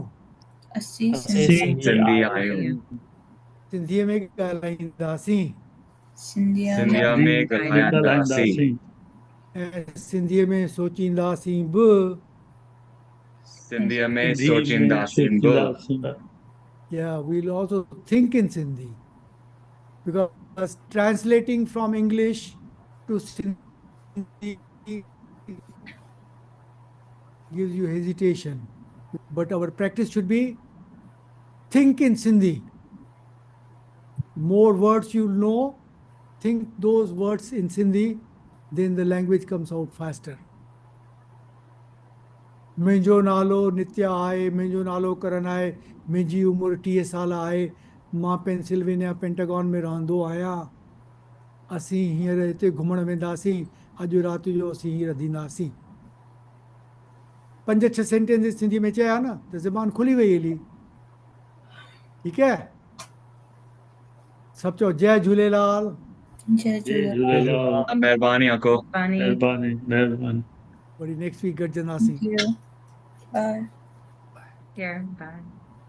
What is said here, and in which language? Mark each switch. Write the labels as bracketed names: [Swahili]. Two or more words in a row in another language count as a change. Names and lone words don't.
[Sindhi] असीं असीं सिंधी सिंधी सिंधी आहियूं आहियूं सिंधीअ में ॻाल्हाईंदासीं सिंधीअ में सिंधीअ में सिंधी ॻाल्हाईंदासीं ॻाल्हाईंदासीं ऐं सिंधीअ में सोचींदासीं बि सिंधीअ में सिंधी में सोचींदासीं बि सोचींदासीं [English] Yeah, we'll also think in Sindhi because translating from English to Sindhi gives you hesitation. But our practice should be think in Sindhi. More words you know, think those words in Sindhi, then the language comes out faster. [Sindhi] मुंहिंजो नालो नित्या आहे मुंहिंजो नालो करण आहे मुंहिंजी उमिरि 30 साल आहे मां पेंसिल्वेनिया पेंटागन में रहंदो आहियां असीं हींअर हिते घुमण वेंदासीं अॼु राति जो असीं हींअर रधींदासीं 5-6 सेंटेंस सिंधी में चया न त ज़बान खुली वई हली ठीकु है सभु चओ जय झूलेलाल जय जय झूलेलाल झूलेलाल महिरबानी अंको [English] Funny. [Sindhi] महिरबानी महिरबानी वरी [English] next week [Sindhi] गॾिजंदासीं [English] Thank you. Bye. Here, bye.